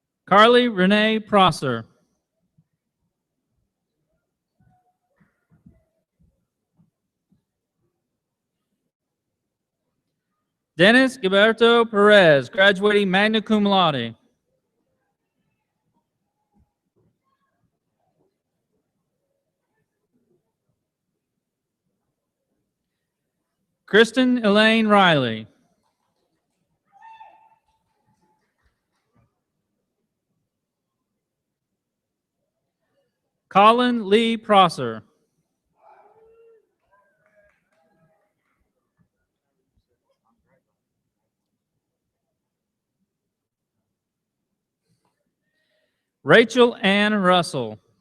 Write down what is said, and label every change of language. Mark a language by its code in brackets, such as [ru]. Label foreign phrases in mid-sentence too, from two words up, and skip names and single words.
[en] Carly Renee Prosser. Dennis Gilberto Perez, graduating [la] magna cum laude. [en] Kristen Elaine Riley. Colin Lee Prosser. Rachel Ann Russell.